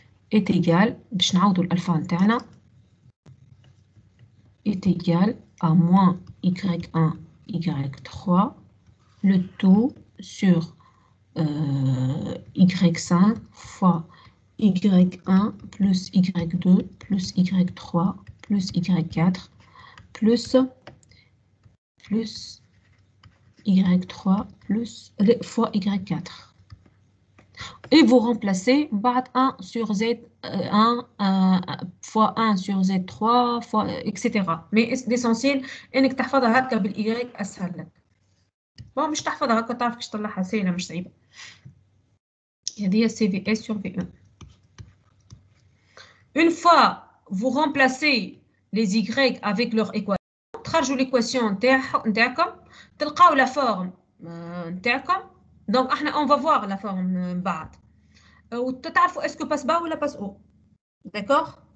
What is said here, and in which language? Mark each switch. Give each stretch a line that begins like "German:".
French: est égal,
Arabic: باش نعوضوا الالفا نتاعنا،
French: est égal à moins y1 y3 le tout sur y5 fois y1 plus y2 plus y3 plus y4 plus y3 plus fois y4. Et vous remplacez 1 sur z 1 fois 1 sur z3 fois etc. Mais l'essentiel
Arabic: انك تحفظها هكا بالاي اسهل لك. bon مش تحفظها هكا تعرف كيفاش تطلعها سهله مش صعيبه. هذه سي في اس sur v1.
French: Une fois vous remplacez les y avec leur équation,
Arabic: تخرجوا
French: l'équation نتاعكم
Arabic: تلقاو
French: la forme نتاعكم. Donc احنا on va voir la forme من بعد.
Arabic: وتعرفوا
French: est-ce que passe bas ou la passe haut. D'accord?